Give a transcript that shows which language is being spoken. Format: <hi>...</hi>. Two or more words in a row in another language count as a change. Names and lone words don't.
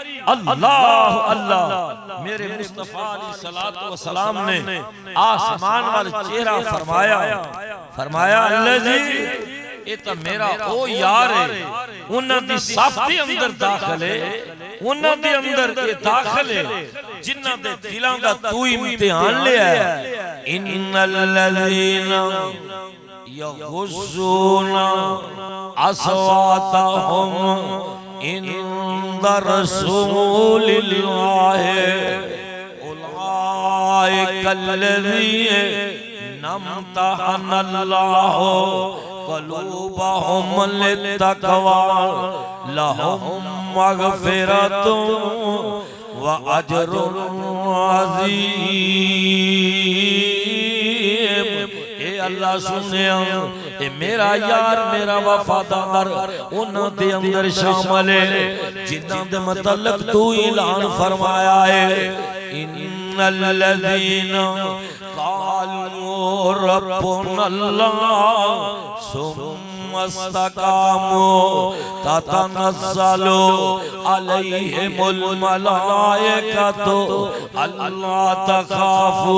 <pa>ਅੱਲ੍ਹਾ ਅੱਲ੍ਹਾ ਮੇਰੇ ਮੁਸਤਫ਼ਾ</pa> <ar>عليه الصلاة والسلام</ar> <pa>ਨੇ ਆਸਮਾਨ ਵੱਲ ਚਿਹਰਾ ਫ਼ਰਮਾਇਆ, ਫ਼ਰਮਾਇਆ ਅੱਲ੍ਹਾ ਜੀ ਇਹ ਤੇ ਮੇਰਾ ਓ ਯਾਰ ਹੈ, ਉਨ੍ਹਾਂ ਦੀ ਸਫ਼ ਦੇ ਅੰਦਰ ਦਾਖ਼ਲ ਹੈ, ਉਨ੍ਹਾਂ ਦੇ ਅੰਦਰ ਇਹ ਦਾਖ਼ਲ ਹੈ ਜਿਨ੍ਹਾਂ ਦੇ ਦਿਲਾਂ ਦਾ ਤੂੰ ਇਮਤਿਹਾਨ ਲਿਆ ਹੈ।</pa> <ar>إن الذين يغضون أصواتهم عند رسول الله أولئك الذين امتحن الله قلوبهم للتقوى لهم مغفرة وأجر عظيم.</ar> <pa>ਐ ਅੱਲ੍ਹਾ ਸੁਣਿਆ ਏ ਮੇਰਾ ਯਾਰ ਮੇਰਾ ਵਫ਼ਾਦਾਰ ਉਨ੍ਹਾਂ ਦੇ ਅੰਦਰ ਸ਼ਾਮਲ ਹੈ ਜਿਨ੍ਹਾਂ ਦੇ ਮਤਲਬ ਤੂੰ ਐਲਾਨ ਫ਼ਰਮਾਇਆ ਹੈ</pa> <ar>إن الذين قالوا ربنا الله ثم استقاموا تتنزل عليهم الملائكة ألا تخافوا</ar>